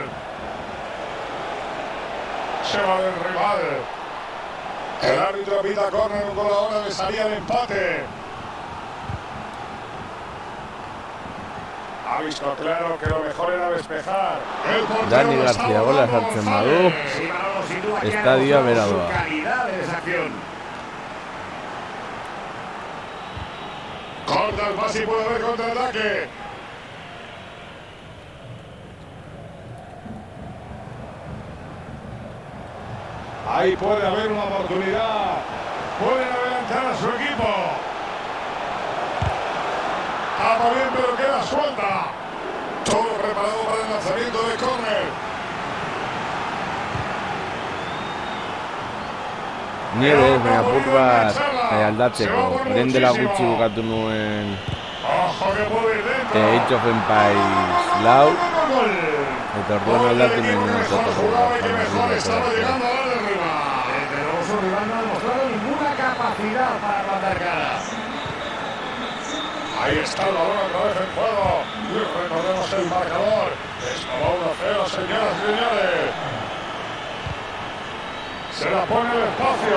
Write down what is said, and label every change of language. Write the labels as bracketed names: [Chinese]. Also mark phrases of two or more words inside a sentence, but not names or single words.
[Spanish] Se va del rival. El árbitro pita córner con la hora de salir al empate. Ha visto claro que lo mejor era despejar. [Basque] Dani García, gola sartzen badu, estadio bera doa. [Spanish] Corta el pase y puede haber contraataque. Ahí puede haber una oportunidad. Pueden adelantar a su equipo. Tapa bien, pero queda suelta. Todo preparado para el lanzamiento de córner. [Basque] Nieves, baina apur bat aldatzeko. Lehen dela gutxi bukatu nuen [Spanish] Ojo que puede ir dentro. [Basque] Age of Empires lau, eta orduan aldatu nuen totoko. [Spanish] Su rival no ha demostrado ninguna capacidad para plantar cara. Ahí está el balón otra vez en juego. Y recordemos el marcador. Esto va 1-0, señoras y señores. Se la pone el espacio.